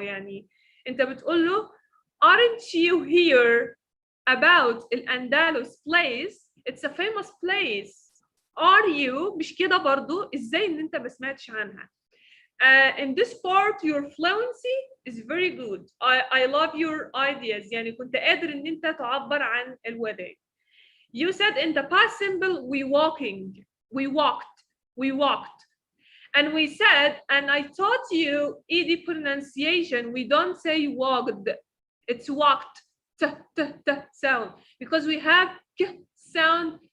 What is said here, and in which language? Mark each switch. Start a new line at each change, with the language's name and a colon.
Arabic: يعني انت بتقول له aren't you here about الأندلس place?
English: It's a famous place. Are you مش كده برضو؟ ازاي ان انت ما سمعتش عنها؟ In this part your fluency is very good. I love your ideas.
Arabic: يعني كنت قادر ان انت تعبر عن الwedding.
English: You said in the past simple we walked. And we said, and I taught you ed pronunciation. We don't say walked. It's walked. T sound. Because we have k sound.